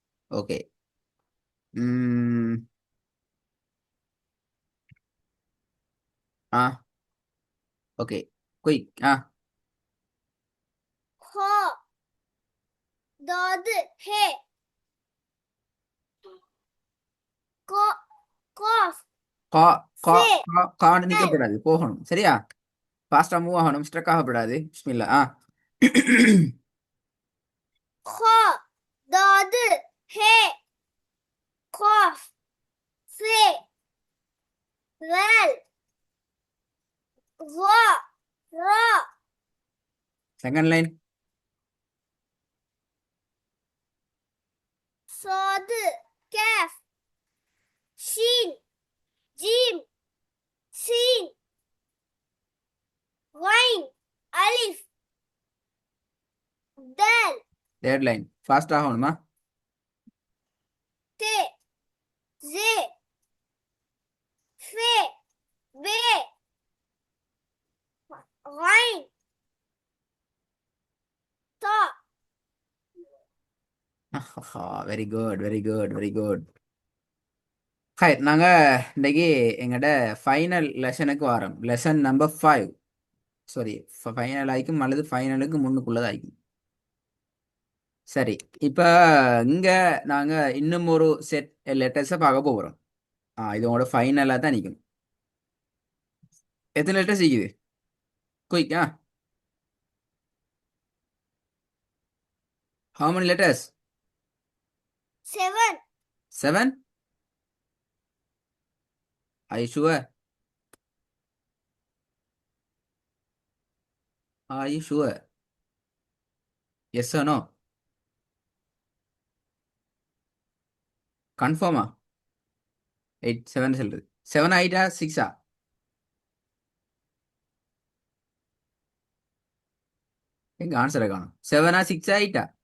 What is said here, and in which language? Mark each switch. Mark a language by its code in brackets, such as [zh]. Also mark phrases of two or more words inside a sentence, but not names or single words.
[en] OK. Hmm. Ah OK. Quick. [ar] خا داد هي قا قاف கா கா سي காண்டு دال [ta] நிக்கப்படாது, போகணும். சரியா? [en] fast move [ta] ஆகணும், ஸ்ட்ரக் ஆகப்படாது. பிஸ்மில்லா. [ar] خا داد هي قاف سي دال ظا را [en] second line. [ar] صاد كاف شين جيم سين غين ألف دال [en] third line. fast ஆகணுமா? [ar] ت زي ف ب غين طا [en] very good, very good, very good. [ta] ஹாய், நாங்க இன்னைக்கு எங்கட ஃபைனல் லெசனுக்கு வரோம். [en] lesson number 5. [ta] சாரி, ஃபைனல் ஆயிக்கும் அல்லது ஃபைனலுக்கு முன்னுக்குள்ளது ஆயிக்கும். சரி, இப்ப இங்க நாங்க இன்னும் ஒரு [en] set letters [ta] பார்க்க போகிறோம். இது உங்களோட ஃபைனலாக தான் நிற்கும். எத்தனை லெட்டர்ஸ் இருக்குது? குயிக். [en] ஹவு many letters? 7 7? Are you sure? Are you sure? Yes or no? [ta] கன்ஃபார்மா? 8 7 சொல்றது. 7 8 6? எங்க ஆன்சரை காணும்? 7 6 8?